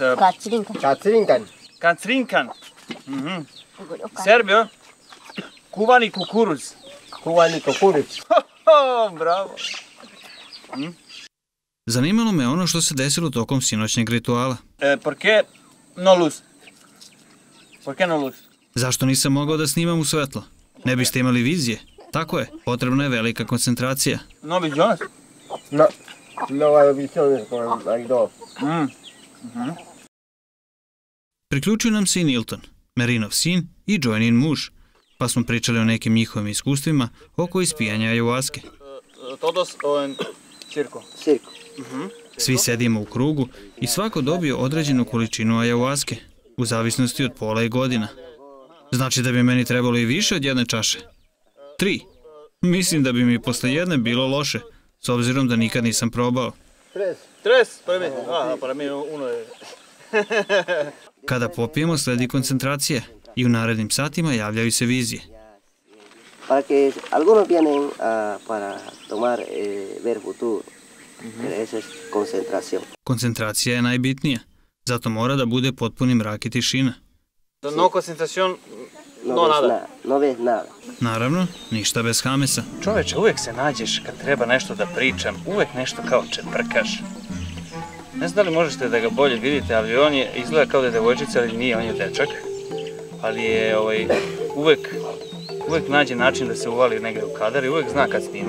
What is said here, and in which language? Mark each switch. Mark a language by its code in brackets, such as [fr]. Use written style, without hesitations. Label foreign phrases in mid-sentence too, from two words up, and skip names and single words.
[sr] Kacrinkan. Kacrinkan. Serbio? Kuvani kukuruz. Kuvani kukuruz. Bravo. Zanimalo me ono što se desilo tokom sinoćnjeg rituala. [es] ¿Por qué no luz? ¿Por qué no luz? [sr] Zašto nisam mogao da snimam u svetlo? Ne biste imali vizije? Tako je, potrebna je velika koncentracija. [es] ¿No visiones? No. No hay visiones con hay dos. [sr] Priključio nam se i Nilton, Merinov sin i Joynin muž, pa smo pričali o nekim njihovim iskustvima oko ispijanja ajuaske. [es] Todos en circo. Circo. [sr] Svi sedimo u krugu i svako dobio određenu količinu ajuaske, u zavisnosti od pola i godina. Znači da bi meni trebalo i više od jedne čaše? 3. Mislim da bi mi posle jedne bilo loše, s obzirom da nikad nisam probao. [es] Tres, para mí. Para mí uno je. [sr] Kada popijemo, sledi koncentracija i u narednim satima javljaju se vizije. [es] Para que algunos vienen para tomar ver futuro. Esa es concentración. [sr] Koncentracija je najbitnija, zato mora da bude potpuni mrak i tišina. [es] No concentración, no nada. No ves nada. [sr] Naravno, ništa bez Hamesa. Čoveče, uvijek se nađeš kad treba nešto da pričam, uvijek nešto kao čeprkaš. Ne znam da li možete da ga bolje vidite, ali on je, izgleda kao da je devojčica, ali nije, on je dečak. Ali je uvijek nađe način da se uvali negdje u kadar i uvijek zna kad snima.